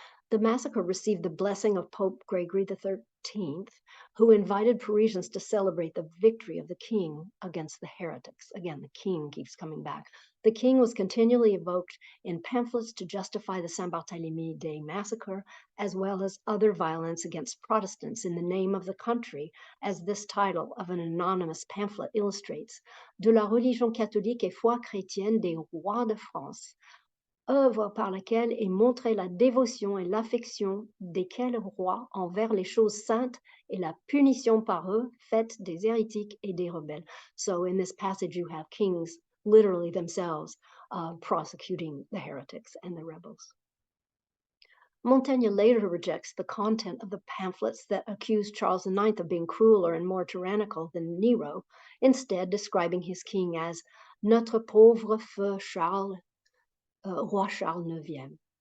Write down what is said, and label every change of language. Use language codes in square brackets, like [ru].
[en] The massacre received the blessing of Pope Gregory XIII, who invited Parisians to celebrate the victory of the king against the heretics. Again, the king keeps coming back. The king was continually evoked in pamphlets to justify the Saint-Barthélemy Day massacre, as well as other violence against Protestants in the name of the country, as this title of an anonymous pamphlet illustrates. [fr] De la religion catholique et foi chrétienne des rois de France, œuvre par laquelle est montrée la dévotion et l'affection desquels rois envers les choses saintes et la punition par eux faite des hérétiques et des rebelles. [en] So in this passage you have kings literally themselves prosecuting the heretics and the rebels. Montaigne later rejects the content of the pamphlets that accuse Charles IX of being crueler and more tyrannical than Nero, instead describing his king as [fr] notre pauvre feu Charles, Roi Charles IX.